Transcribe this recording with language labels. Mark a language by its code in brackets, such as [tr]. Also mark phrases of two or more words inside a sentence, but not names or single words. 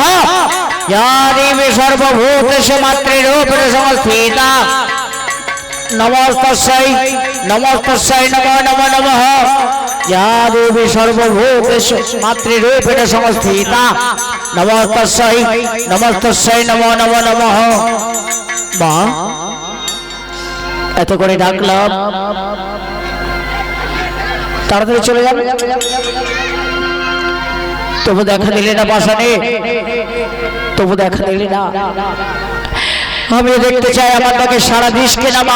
[sa] या देवी सर्वभूतेषु मातृरूपेण संस्थिता नमस्तस्यै नमस्तस्यै नमो नमो नमः। या देवी सर्वभूतेषु मातृरूपेण संस्थिता नमस्तस्यै नमस्तस्यै नमो नमो नमः। [bn] মা এত করে ডাকলাম, তাড়াতাড়ি চলে যাবে, তবু দেখা দিলে না পাশানে, তবু দেখা দিলে না। আমি দেখতে চাই আমার ডাকে সারা দিস কিনা মা।